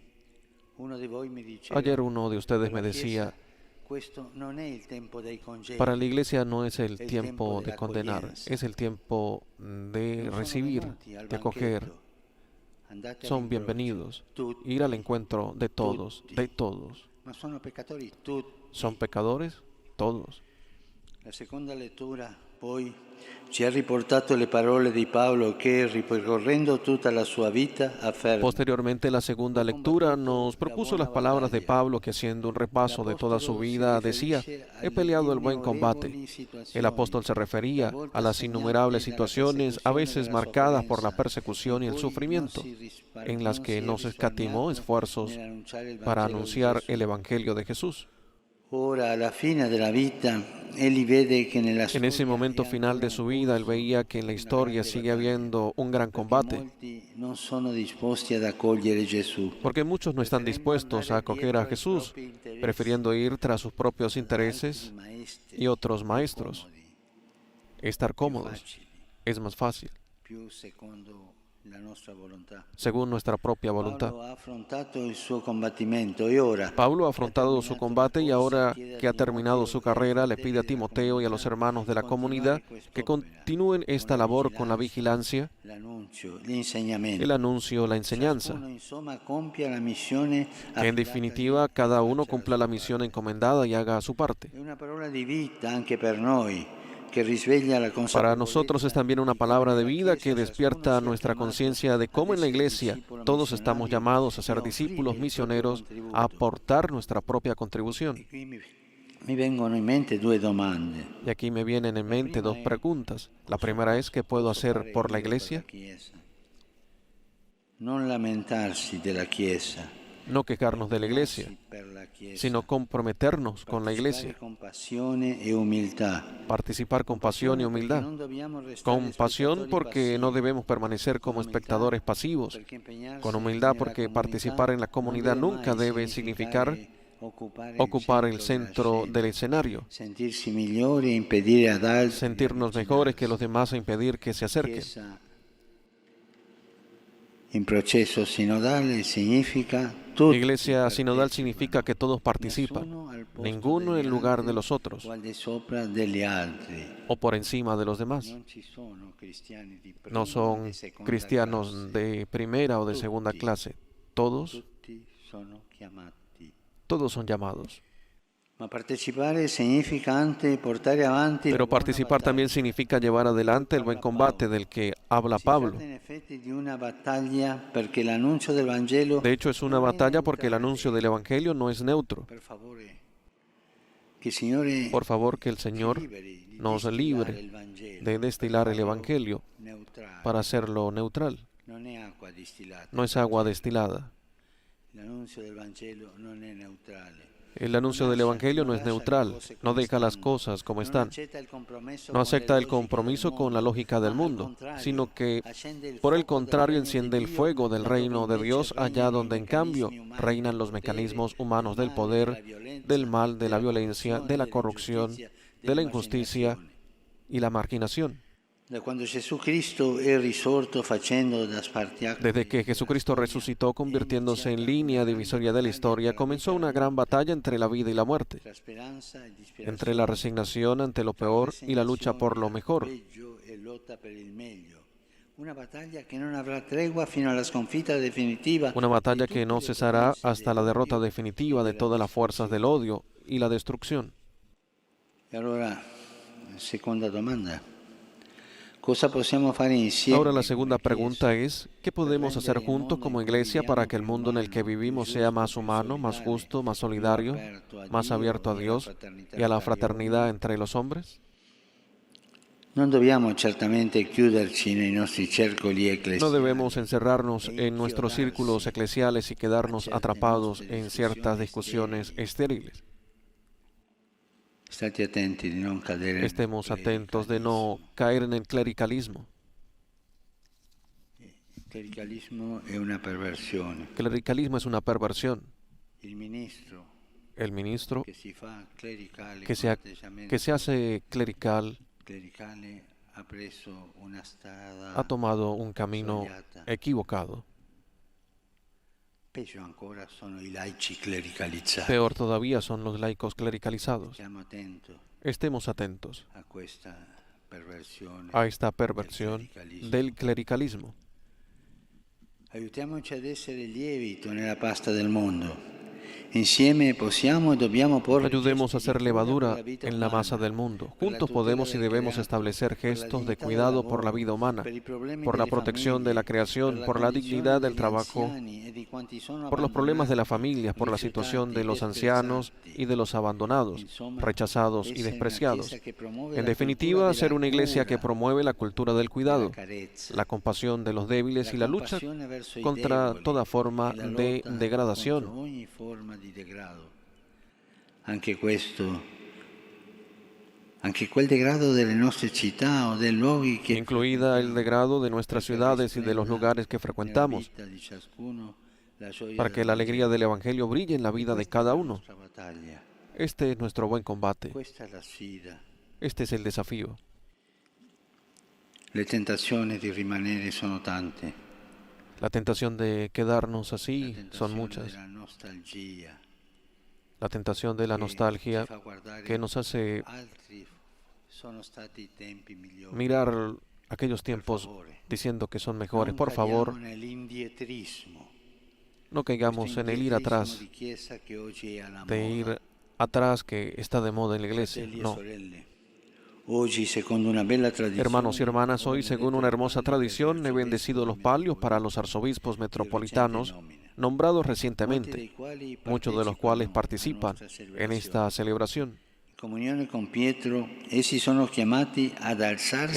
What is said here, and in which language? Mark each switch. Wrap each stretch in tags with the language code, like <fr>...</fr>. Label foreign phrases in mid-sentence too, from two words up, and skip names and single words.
<es>Ayer uno de ustedes me decía, para la iglesia no es el tiempo de condenar, es el tiempo de recibir, de acoger. Son bienvenidos. Ir al encuentro de todos, de todos. ¿Son pecadores? Todos.</es> <it>ci ha riportato le parole di Paolo che, ripercorrendo tutta la sua vita, afferma:</it> <es>Posteriormente, la segunda lectura nos propuso las palabras de Pablo que, haciendo un repaso de toda su vida, decía: he peleado el buen combate. El apóstol se refería a las innumerables situaciones, a veces marcadas por la persecución y el sufrimiento, en las que no se escatimó esfuerzos para anunciar el Evangelio de Jesús.</es> <it>Ora, alla fine della vita, egli vede che nella</it> <es>En ese</es> <it>storia</it> <es>momento final de su vida, él veía que en la historia sigue habiendo un gran combate,</es> <it>molti non sono disposti ad accogliere Gesù.</it> <es>porque muchos no están dispuestos a acoger a Jesús, prefiriendo ir tras sus propios intereses y otros maestros. Estar cómodos es más fácil,</es> <it>Più secondo la nostra volontà.</it> <es>según nuestra propia voluntad.</es> <it>Paolo ha affrontato il suo combattimento e ora,</it> <es>Pablo ha afrontado su combate y ahora que ha terminado su carrera, le pide a Timoteo y a los hermanos de la comunidad que continúen esta labor con la vigilancia,</es> <it>l'annuncio, l'insegnamento.</it> <es>el anuncio, la enseñanza,</es> <it>Ciascuno, insomma, compia la missione</it> <es>que en definitiva cada uno cumpla la misión encomendada y haga su parte.</es> <it>È una parola di vita anche per noi, che risveglia la</it> <es>Para nosotros es también una palabra de vida que despierta nuestra conciencia de cómo en la iglesia todos estamos llamados a ser discípulos misioneros, a aportar nuestra propia contribución.</es> <it>Qui mi vengono in mente due domande.</it> <es>Y aquí me vienen en mente dos preguntas. La primera es: ¿qué puedo hacer por la iglesia?</es> <it>Non lamentarsi della Chiesa,</it> <es>No quejarnos de la iglesia,</es> <it>per la Chiesa,</it> <es>sino comprometernos con la iglesia,</es> <it>con passione e umiltà.</it> <es>participar con pasión y humildad.</es> <it>Non dobbiamo restare</it> <es>Con pasión</es> <it>spettatori</it> <es>porque no</es> <it>passivi,</it> <es>debemos permanecer como espectadores pasivos.</es> <it>perché impegnarsi</it> <es>Con humildad</es> <it>nella</it> <es>porque</es> <it>comunità</it> <es>participar en la comunidad</es> <it>non</it> <es>nunca</es> <it>mai</it> <es>debe significar ocupar ocupar el centro del escenario,</es> <it>sentirsi migliori e impedire ad altri</it> <es>sentirnos mejores que los demás e impedir que se acerquen.</es> <it>Chiesa in processo sinodale significa tutti</it> <es>Iglesia sinodal significa que todos participan,</es> <it>nessuno al posto</it> <es>ninguno en</es> <it>degli</it> <es>lugar de</es> <it>altri</it> <es>los otros</es> <it>o al di sopra degli altri.</it> <es>o por encima de los demás.</es> <it>Non ci sono cristiani di prima</it> <es>No</es> <it>e</it> <es>son</es> <it>di seconda</it> <es>cristianos</es> <it>classe.</it> <es>de primera o de segunda clase. Todos</es> <it>Tutti sono chiamati.</it> <es>son llamados.</es> <it>Ma partecipare significa anche portare avanti</it> <es>Pero participar también significa llevar adelante el buen combate del que habla Pablo.</es> <it>in effetti di una battaglia perché l'annuncio del Vangelo</it> <es>De hecho, es una batalla porque el anuncio del Evangelio no es neutro.</es> <it>per favore che il Signore</it> <es>Por favor, que el Señor</es> <it>liberi di</it> <es>nos</es> <it>distillare</it> <es>libre</es> <it>il Vangelo</it> <es>de destilar el Evangelio</es> <it>neutrale.</it> <es>para hacerlo neutral.</es> <it>Non è acqua distillata.</it> <es>No es agua destilada.</es> <it>L'annuncio del Vangelo non è neutrale.</it> <es>El anuncio del Evangelio no es neutral, no deja las cosas como están, no acepta el compromiso con la lógica del mundo, sino que, por el contrario, enciende el fuego del reino de Dios allá donde en cambio reinan los mecanismos humanos del poder, del mal, de la violencia, de la corrupción, de la injusticia y la marginación.</es> <it>Da quando Gesù Cristo è risorto facendo da spartiacque,</it> <es>Desde que Jesucristo resucitó convirtiéndose en línea divisoria de la historia, comenzó una gran batalla entre la vida y la muerte,</es> <it>tra speranza e disperazione,</it> <es>entre la resignación ante lo peor y la lucha por lo mejor.</es> <it>peggio e lotta per il meglio. Una battaglia che non avrà tregua fino alla sconfitta definitiva.</it> <es>Una batalla que no cesará hasta la derrota definitiva de todas las fuerzas del odio y la destrucción.</es> <it>E allora, seconda domanda. Cosa possiamo fare insieme?</it> <es>Ahora la segunda pregunta es: ¿qué podemos hacer juntos como iglesia para que el mundo en el que vivimos sea más humano, más justo, más solidario, más abierto a Dios y a la fraternidad entre los hombres?</es> <it>Non dobbiamo certamente chiuderci nei nostri cercoli</it> <es>No</es> <it>ecclesiali.</it> <es>debemos encerrarnos en nuestros círculos eclesiales y quedarnos atrapados en ciertas discusiones estériles.</es> <it>State attenti di non cadere.</it> <es>Estemos atentos de no caer en el clericalismo.</es> <it>Il clericalismo è una perversione.</it> <es>Clericalismo es una perversión.</es> <it>Il ministro</it> <es>El ministro</es> <it>che si fa clericale</it> <es>que</es> <it>con atteggiamento</it> <es>se hace clericale</es> <it>clericale ha preso una strada</it> <es>ha tomado un camino</es> <it>sbagliata.</it> <es>equivocado.</es> <it>Peggio ancora sono i laici clericalizzati.</it> <es>Peor todavía son los laicos clericalizados.</es> <it>Stiamo attenti</it> <es>Estemos atentos</es> <it>a questa perversione.</it> <es>a esta perversión del clericalismo.</es> <it>Aiutiamoci ad essere lievito nella pasta del mondo. Insieme possiamo e dobbiamo porre</it> <es>Ayudemos a</es> <it>gesti di</it> <es>hacer</es> <it>cura per</it> <es>levadura</es> <it>la vita</it> <es>en la</es> <it>umana,</it> <es>masa del mundo.</es> <it>per la</it> <es>Juntos</es> <it>tutela</it> <es>podemos y</es> <it>del</it> <es>debemos</es> <it>creato,</it> <es>establecer</es> <it>per la</it> <es>gestos de</es> <it>dignità del</it> <es>cuidado por la</es> <it>lavoro,</it> <es>vida humana,</es> <it>per i problemi</it> <es>por la</es> <it>delle</it> <es>protección de la</es> <it>famiglie, per</it> <es>creación,</es> <it>la</it> <es>por la</es> <it>condizione</it> <es>dignidad del</es> <it>degli</it> <es>trabajo,</es> <it>anziani e di quanti sono</it> <es>por los problemas de las</es> <it>abbandonati,</it> <es>familias, por la situación de</es> <it>rifiutati,</it> <es>los ancianos</es> <it>desprezati.</it> <es>y de los abandonados,</es> <it>Insomma,</it> <es>rechazados y</es> <it>essere una</it> <es>despreciados.</es> <it>chiesa che promuove</it> <es>En</es> <it>la</it> <es>definitiva,</es> <it>cultura</it> <es>ser</es> <it>della</it> <es>una iglesia que</es> <it>cura,</it> <es>promueve la cultura del</es> <it>della</it> <es>cuidado,</es> <it>carezza,</it> <es>la compasión de los débiles y la lucha</es> <it>compassione verso i</it> <es>contra</es> <it>deboli,</it> <es>toda forma</es> <it>e la</it> <es>de</es> <it>lotta</it> <es>degradación.</es> <it>contro ogni forma di degrado. Anche quel degrado delle nostre città o dei luoghi che</it> <es>Incluida el degrado de nuestras ciudades y de los lugares que</es> <it>nella</it> <es>frecuentamos,</es> <it>vita di ciascuno la gioia</it> <es>para que la alegría del Evangelio brille en la vida de cada uno.</es> <it>nostra battaglia.</it> <es>Este es nuestro buen combate.</es> <it>Questa è la sfida.</it> <es>Este es el desafío.</es> <it>Le tentazioni di rimanere sono tante.</it> <es>La tentación de quedarnos</es> <it>La</it> <es>así son</es> <it>tentazione</it> <es>muchas.</es> <it>della nostalgia</it> <es>La tentación de la</es> <it>che</it> <es>nostalgia</es> <it>ci fa guardare</it> <es>que nos hace</es> <it>altri sono stati i tempi migliori.</it> <es>mirar aquellos tiempos diciendo que son mejores. Por favor,</es> <it>Non cadiamo nell'indietrismo.</it> <es>no caigamos en el ir atrás,</es> <it>Di chiesa che oggi è alla</it> <es>de</es> <it>moda.</it> <es>ir atrás que está de moda en la iglesia.</es> <it>Fratelli e</it> <es>No.</es> <it>sorelle, oggi, secondo una bella tradizione,</it> <es>Hermanos y hermanas, hoy, según una hermosa tradición, he bendecido los palios para los arzobispos metropolitanos nombrados recientemente, muchos de los cuales participan en esta celebración.</es> <it>In comunione con Pietro, essi sono chiamati ad alzarsi</it>